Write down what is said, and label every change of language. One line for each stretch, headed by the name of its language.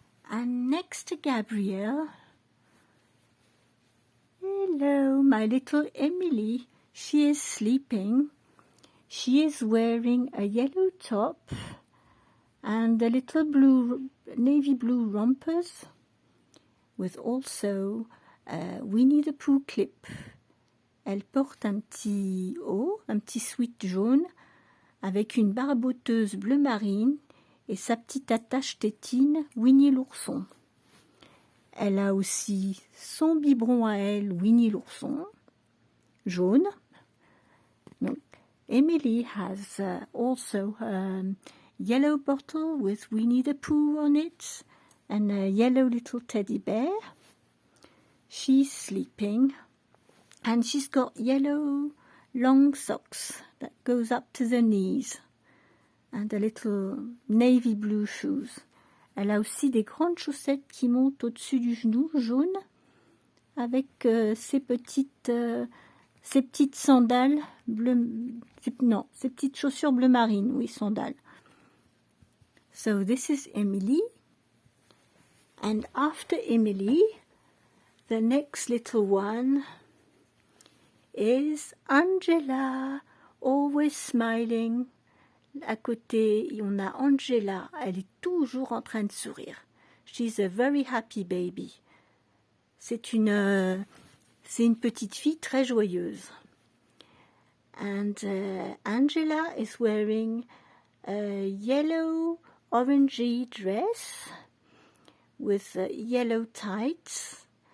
English: And next to Gabriel, hello, my little Emily. She is sleeping. She is wearing a yellow top and a little navy blue rompers with also a Winnie the Pooh clip.
French: Elle porte un petit haut, un petit sweat jaune avec une barboteuse bleu marine et sa petite attache tétine Winnie l'ourson. Elle a aussi son biberon à elle, Winnie l'ourson, jaune.
English: Donc, Emily has also a yellow bottle with Winnie the Pooh on it and a yellow little teddy bear. She's sleeping and she's got yellow long socks that goes up to the knees and a little navy blue shoes.
French: Elle a aussi des grandes chaussettes qui montent au-dessus du genou, jaune, avec ses petites sandales bleues, ses petites chaussures bleu marine, oui, sandales.
English: So this is Emily, and after Emily, the next little one is Angela, always smiling.
French: À côté, on a Angela, elle est toujours en train de sourire.
English: She's a very happy baby.
French: C'est une petite fille très joyeuse.
English: And Angela is wearing a yellow orangey dress with yellow tights.